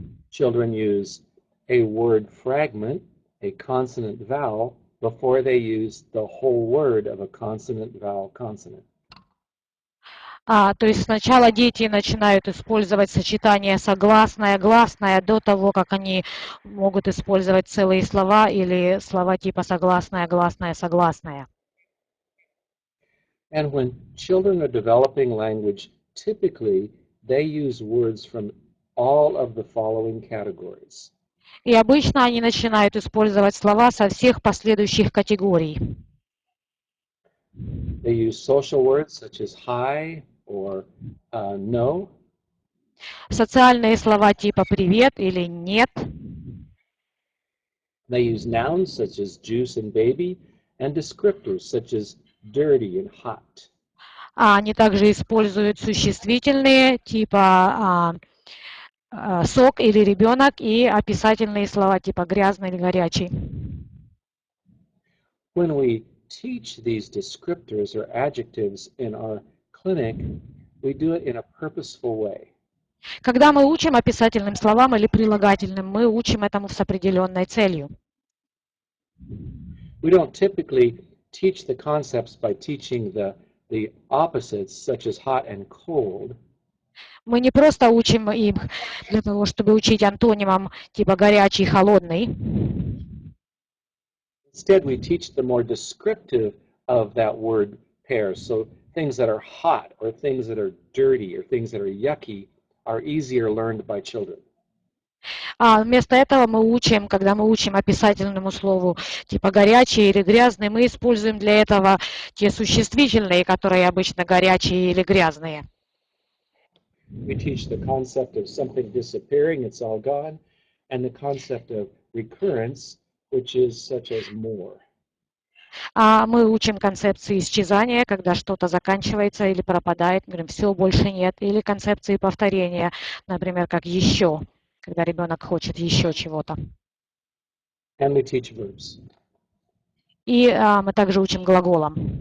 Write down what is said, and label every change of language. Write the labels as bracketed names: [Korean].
[English] Children use a word fragment, a consonant vowel, before they use the whole word of a consonant vowel consonant. [Russian] То есть сначала дети начинают использовать сочетание согласное, гласное до того, как они могут использовать целые слова или слова типа согласное, гласное, согласное. [English] And when children are developing language, typically they use words from all of the following categories. [Russian] И обычно они начинают использовать слова со всех последующих категорий. [English] They use social words such as hi or no. [Russian] Социальные слова типа «привет» или «нет». [English] They use nouns such as juice and baby and descriptors such as dirty and hot. [Russian] Они также используют существительные типа «сок» или «ребенок» и описательные слова типа «грязный» или «горячий». [English] When we teach these descriptors or adjectives in our clinic, we do it in a purposeful way. [Russian] Когда мы учим описательным словам или прилагательным, мы учим этому с определенной целью. [English] We don't typically teach the concepts by teaching the opposites, such as hot and cold. [Russian] Мы не просто учим их для того, чтобы учить антонимам типа «горячий», «холодный». [English] Instead, we teach the more descriptive of that word pair. So things that are hot or things that are dirty or things that are yucky are easier learned by children. [Russian] Вместо этого мы учим, когда мы учим описательному слову типа горячий или грязный, мы используем для этого те существительные, которые обычно горячие или грязные. [English] We teach the concept of something disappearing, it's all gone, and the concept of recurrence, which is such as more. [Russian] Мы учим концепции исчезания, когда что-то заканчивается или пропадает, например, все, больше нет, или концепции повторения, например, как еще, когда ребенок хочет еще чего-то. [English] And we teach verbs. [Russian] И мы также учим глаголам.